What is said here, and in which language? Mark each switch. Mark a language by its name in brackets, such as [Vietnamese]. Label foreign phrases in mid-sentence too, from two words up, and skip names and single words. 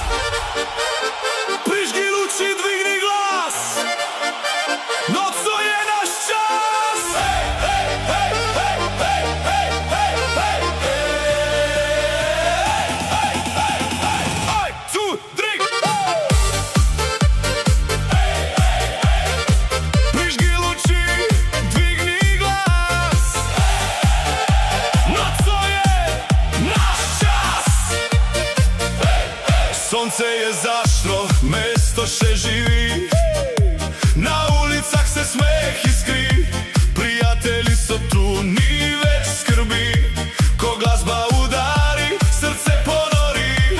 [Slovenian] Prižgi luči, dvigni glas! Nocno je naš čas! Hej, hej, hej, hej, hej, hej, hej, hej, hej, hej, hej, hej, [English] two, three, hej, hej, hej! [Slovenian] Prižgi luči, dvigni glas! Nocno je naš čas! Sonce je zašlo, mesto še živi, na ulicah se smeh iskri, prijatelji so tu, ni več skrbi, ko glasba udari, srce ponori.